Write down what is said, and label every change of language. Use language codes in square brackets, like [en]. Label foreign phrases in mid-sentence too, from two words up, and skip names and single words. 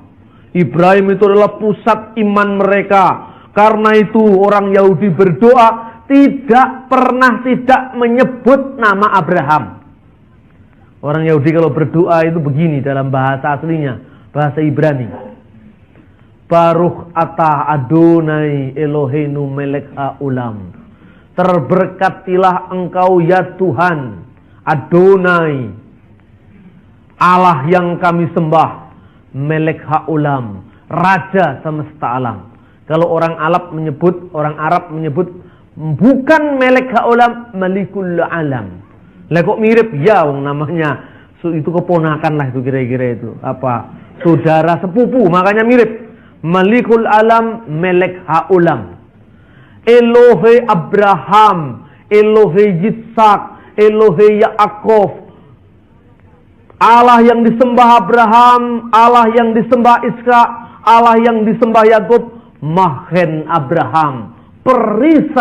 [id] Ibrahim itu adalah pusat iman mereka. Karena itu orang Yahudi berdoa tidak pernah tidak menyebut nama Abraham. Orang Yahudi kalau berdoa itu begini dalam bahasa aslinya, bahasa Ibrani. [he] ברוך אתה אדני אלהינו מלך העולם. [id] Terberkatilah engkau ya Tuhan Adonai, Allah yang kami sembah, [he] מלך העולם, [id] Raja semesta alam. Kalau orang Arab menyebut bukan [he] מלך העולם, [ar] ملك العالم. [id] Lah kok mirip ya namanya. Itu keponakan lah itu kira-kira itu. Apa? Saudara sepupu, makanya mirip. [ar] ملك العالم, [he] מלך העולם. אלהי אברהם, אלהי יצחק, אלהי יעקב, [id] Allah yang disembah Abraham, Allah yang disembah Ishak, Allah yang disembah Yakub, Mahen Abraham, perisai Abraham.